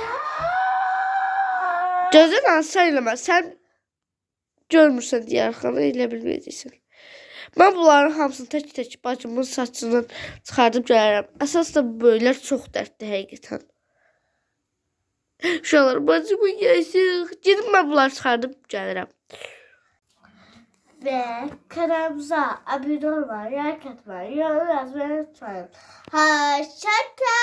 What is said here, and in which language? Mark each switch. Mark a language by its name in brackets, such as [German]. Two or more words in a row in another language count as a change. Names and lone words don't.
[Azerbaijani] Gözün sən eləmə, sən görmürsən deyə arxanı elə bilməyəcəksən. Mən bunların hamısını tək-tək bacımın saçını çıxardıb gələrəm. Əsas da böylər çox dərdli həqiqətən. Uşaqlar, bacımın yaşıq. Gedib mən bunları çıxardıb gəlirəm. [Turkish] Ve kanalımıza abone olmayı, like atmayı, yorum yazmayı unutmayın. Hoşça